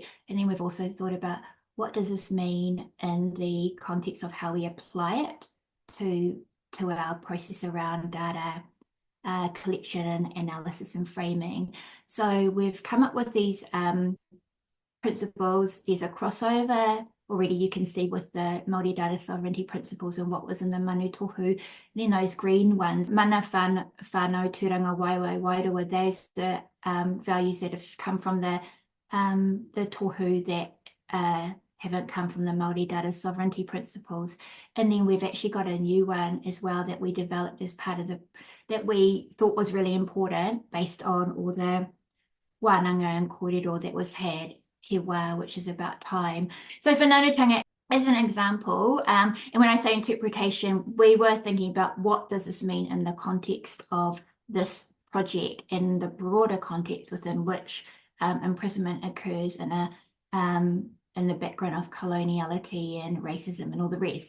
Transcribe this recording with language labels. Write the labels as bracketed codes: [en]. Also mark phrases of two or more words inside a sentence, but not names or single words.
[en] And then we've also thought about what does this mean in the context of how we apply it to our process around data collection, analysis and framing. So we've come up with these principles. There's a crossover already you can see with the Māori data sovereignty principles and what was in the [mi] manu tohu. [en] Then those green ones, [mi] mana whānau, tūranga waiwai wairua, [en] those the values that have come from the tohu that haven't come from the Māori data sovereignty principles. And then we've actually got a new one as well that we developed as part of that we thought was really important based on all the wānanga and kōrero that was had, [mi] te wā, [en] which is about time. So whanaungatanga as an example, and when I say interpretation, we were thinking about what does this mean in the context of this project and the broader context within which imprisonment occurs in the background of coloniality and racism and all the rest.